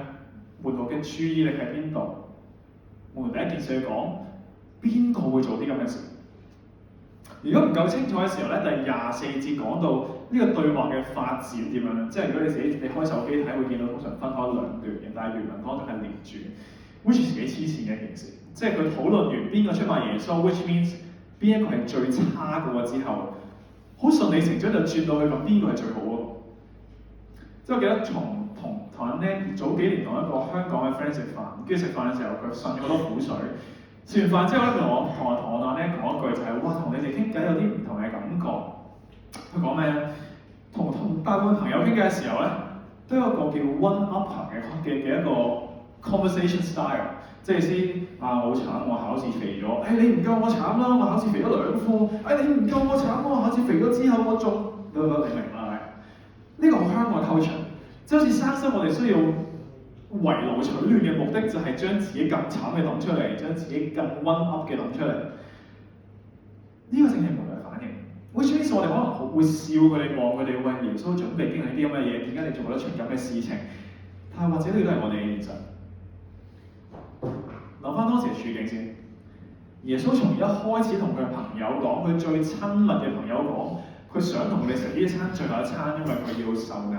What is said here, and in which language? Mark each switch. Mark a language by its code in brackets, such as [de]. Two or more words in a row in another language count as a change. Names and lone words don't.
[yue] 門徒嘅注意力喺邊度？門徒第一件事去講，邊個會做啲咁嘅事？如果唔夠清楚嘅時候咧，第24節講到呢個對話嘅發展點樣咧？即係如果你自己開手機睇，會見到通常分開兩段嘅，但係原文當中係連住 ， [en] which is [yue] 幾黐線嘅一件事。即係佢討論完邊個出賣耶穌 ， [en] which means [yue] 邊一個係最差嘅喎之後，好順理成章就轉到去講邊個係最好嗰個。即係我記得同人咧早幾年同一個香港嘅 friend 食飯，跟住食飯嘅時候佢呻咗好多苦水。食完飯之後咧，佢同我咧講一句就係：哇，同你哋傾偈有啲唔同嘅感覺。佢講咩咧？同大部分朋友傾偈嘅時候咧，都有一個叫 [en] one upper [yue] 嘅一個 [en] conversation style， [yue] 即係先啊，我好慘，我考試肥咗。你唔夠我慘啦，我考試肥咗2科。你唔夠我慘，我考試肥咗之後我仲……你明啦？呢個好香港 culture， 即係好似生生我哋需要圍爐取暖嘅目的就係將自己更慘嘅抌出嚟，將自己更 [en] one up [yue] 嘅抌出嚟。呢個正係門徒嘅反應。 [en] which means [yue] 我哋可能會笑佢哋，望佢哋為耶穌準備經歷啲咁嘅嘢，點解你做得出咁嘅事情？但係或者呢個都係我哋嘅現實。諗翻當時嘅處境先，耶穌從一開始同佢嘅朋友講，佢最親密嘅朋友講，佢想同佢哋食呢一餐最後一餐，因為佢要受硬。